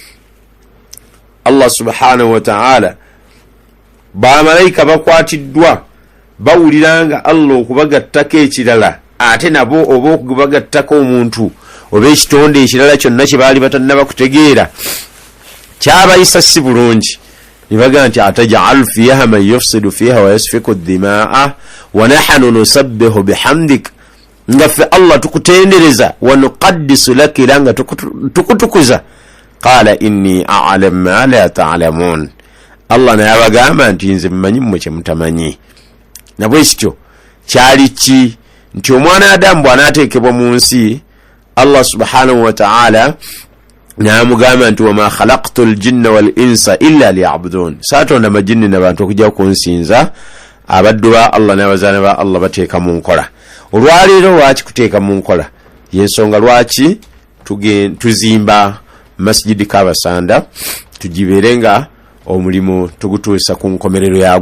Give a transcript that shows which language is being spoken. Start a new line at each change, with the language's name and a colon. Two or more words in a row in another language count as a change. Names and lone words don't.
Ganda: Allah
Arabic: سبحانه وتعالى
Ganda: bamalayika bakwatiddwa bawulira nga Allah okubagattako ekirala ate nabo oba okubagattako omuntu oba ekitonde ekirala kyonna kye baali batannaba kutegeera kyabayisa si bulungi. Ne bagamba nti
Arabic: أتجعل فيها من يفسد فيها ويسفك الدماء ونحن نسبح بحمدك,
Ganda: nga ffe Allah tukutendereza
Arabic: ونقدس لك,
Ganda: era nga tukutukuza.
Arabic: قال إني أعلم ما لا تعلمون,
Ganda: Allah naye abagamba nti nze mmanyi mmwe kye mutamanyi. Nabwe kityo kyali ki nti omwana Adamu bw'anaateekebwa mu nsi Allah
Arabic: سبحانه وتعالى
Ganda: n'amugamba nti
Arabic: وما خلقت الجن والإنس إلا ليعبدون,
Ganda: saatonda majinni n'abantu okujja kunsinza. Abaddu ba Allah n'abazaana ba Allah bateeka mu nkola. Olwaleero lwaki kuteeka mu nkola? Yensonga lwaki tuzimba masjidi Kabasanda tugibeere nga omulimu tugutuusa ku nkomerero yagwo.